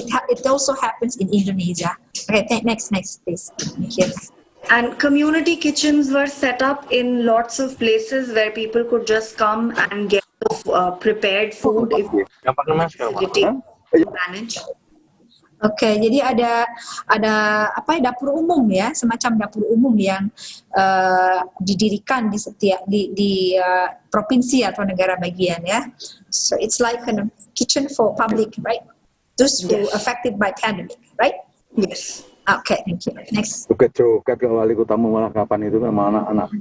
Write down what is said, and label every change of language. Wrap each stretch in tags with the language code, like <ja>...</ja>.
<en>It also happens in Indonesia. Okay, next please. Thank you. And community kitchens were set up in lots of places where people could just come and get prepared food if facility manage.</en> <id>Oke, jadi ada dapur umum ya, semacam dapur umum yang didirikan di setiap di provinsi atau negara bagian ya.</id> <en>So it's like a kitchen for public, right? Those who affected by pandemic, right? Yes. Okay, thank you. Next.</en> <id>Joget ke wali kota malah kapan itu sama anak-anak.</id>